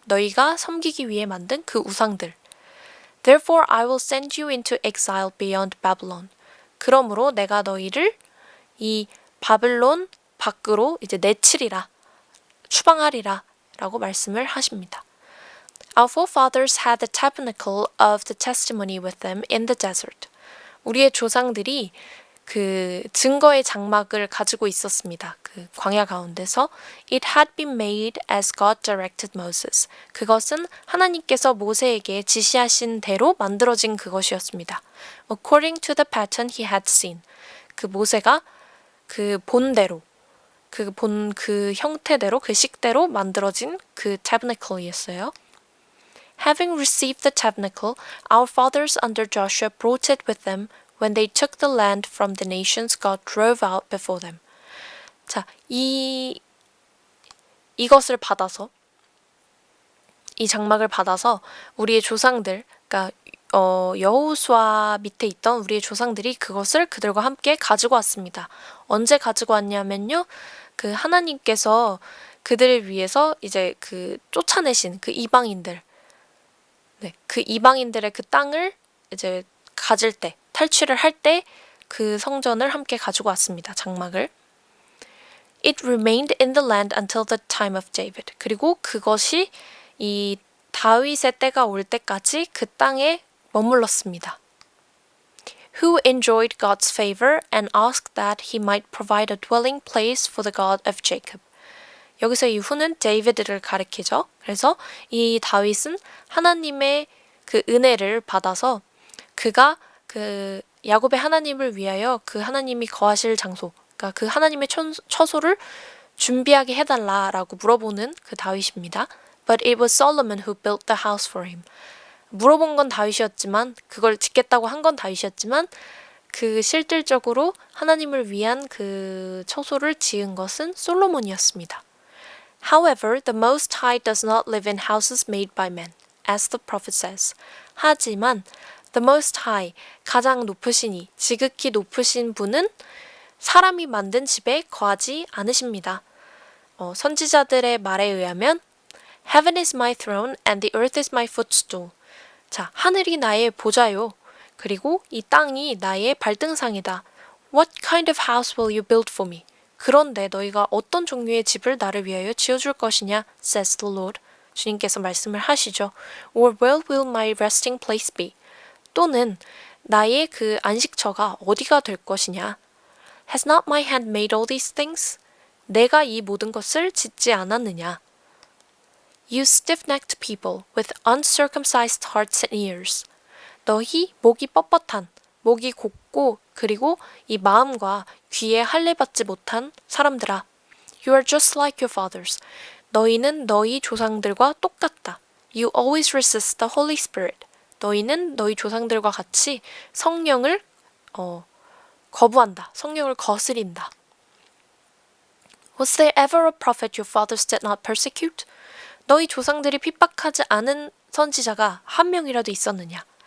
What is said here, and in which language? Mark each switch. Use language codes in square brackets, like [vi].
[ko] 너희가 섬기기 위해 만든 그 우상들. [en] Therefore I will send you into exile beyond Babylon. [ko] 그러므로 내가 너희를 이 바벨론 밖으로 이제 내치리라, 추방하리라 라고 말씀을 하십니다. [en] Our forefathers had the tabernacle of the testimony with them in the desert. [ko] 우리의 조상들이 그 증거의 장막을 가지고 있었습니다. 그 광야 가운데서 [en] It had been made as God directed Moses. [ko] 그것은 하나님께서 모세에게 지시하신 대로 만들어진 그것이었습니다. [en] According to the pattern he had seen. [ko] 그 모세가 그 본대로 그 형태대로 그 식대로 만들어진 그 tabernacle이었어요. [en] Having received the tabernacle, our fathers under Joshua brought it with them when they took the land from the nations God drove out before them. [ko] 자, 이것을 받아서 이 장막을 받아서 우리의 조상들, 그러니까 여호수아 밑에 있던 우리의 조상들이 그것을 그들과 함께 가지고 왔습니다. 언제 가지고 왔냐면요. 그 하나님께서 그들을 위해서 이제 그 쫓아내신 그 이방인들, 그 이방인들의 그 땅을 이제 가질 때, 탈취를 할 때 그 성전을 함께 가지고 왔습니다. 장막을. [en] It remained in the land until the time of David. [ko] 그리고 그것이 이 다윗의 때가 올 때까지 그 땅에 머물렀습니다. [en] Who enjoyed God's favor and asked that he might provide a dwelling place for the God of Jacob. [ko] 여기서 이 who는 데이비드를 가리키죠. 그래서 이 다윗은 하나님의 그 은혜를 받아서 그가 그 야곱의 하나님을 위하여 그 하나님이 거하실 장소, 그러니까 그 하나님의 처소를 준비하게 해달라라고 물어보는 그 다윗입니다. [en] But it was Solomon who built the house for him. [ko] 물어본 건 다윗이었지만 그걸 짓겠다고 한 건 다윗이었지만 그 실질적으로 하나님을 위한 그 처소를 지은 것은 솔로몬이었습니다. [en] However, the Most High does not live in houses made by men, as the prophet says. [ko] 하지만 [en] the Most High, [ko] 가장 높으시니, 지극히 높으신 분은 사람이 만든 집에 거하지 않으십니다. 선지자들의 말에 의하면 [en] Heaven is my throne and the earth is my footstool. [ko] 자, 하늘이 나의 보좌요. 그리고 이 땅이 나의 발등상이다. [en] What kind of house will you build for me? [ko] 그런데 너희가 어떤 종류의 집을 나를 위하여 지어줄 것이냐? [en] says the Lord. [ko] 주님께서 말씀을 하시죠. [en] Or where will my resting place be? [ko] 또는 나의 그 안식처가 어디가 될 것이냐? [en] Has not my hand made all these things? [ko] 내가 이 모든 것을 짓지 않았느냐? [en] You stiff-necked people with uncircumcised hearts and ears. [ko] 너희 목이 뻣뻣한, 목이 곱고 그리고 이 마음과 귀에 할례받지 못한 사람들아. [en] You are just like your fathers. [ko] 너희는 너희 조상들과 똑같다. [en] You always resist the Holy Spirit. [ko] 너희는 너희 조상들과 같이 성령을 거부한다. 성령을 거스린다. [en] Was there ever a prophet your fathers did not persecute? [ko] 너희 조상들이 핍박하지 않은 선지자가 한 명이라도 있었느냐?